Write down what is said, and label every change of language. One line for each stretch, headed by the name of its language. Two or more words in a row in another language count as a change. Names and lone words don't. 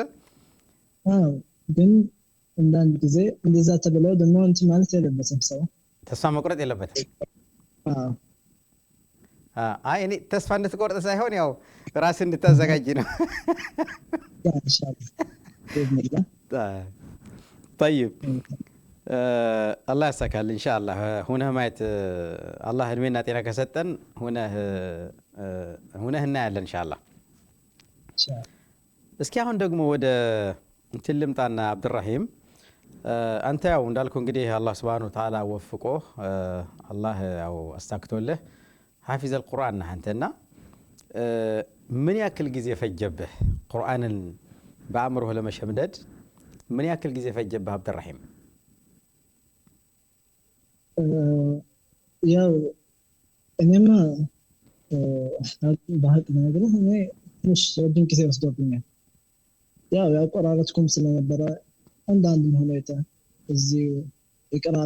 Amharic: ግን እንዳንድ ጊዜ እንደዛ ተብለው ደግሞ እንትን ማለት የለበትም ሰው ተስፋ መቁረጥ የለበትም አይ እኔ ተስፋ እንድትቆርጥ ሳይሆን ያው ራስን እንድታዘጋጅ ነው ኢንሻአላህ
Arabic: طيب الله يسعدك ان شاء الله هنا
Amharic: ማየት አላህ እድሜና ጤና ከሰጠን ሁነህ እናያለን ኢንሻአላህ እስኪ አሁን ደግሞ ወደ እንትን ልምጣና አብዱራሂም አንተ ያው እንዳልኩ እንግዲህ አላህ
Arabic: سبحانه وتعالى
Amharic: ወፍቆ አላህ ያው አስተካክቶልህ
Arabic: حافظ القرآن
Amharic: ነህ አንተና ምን ያክል ጊዜ ፈጀብህ ቁርአንን በአእምሮህ ለመሸምደድ ምን ያክል ጊዜ ፈጀብህ አብዱራሂም ያው እኔማ በሀቅ ነገርህ እኔ ትንሽ ረጅም ጊዜ ወስዶብኛል ያው ያቆራረጥኩም ስለነበረ አንዳንድ ሁኔታ እዚህ የቅራት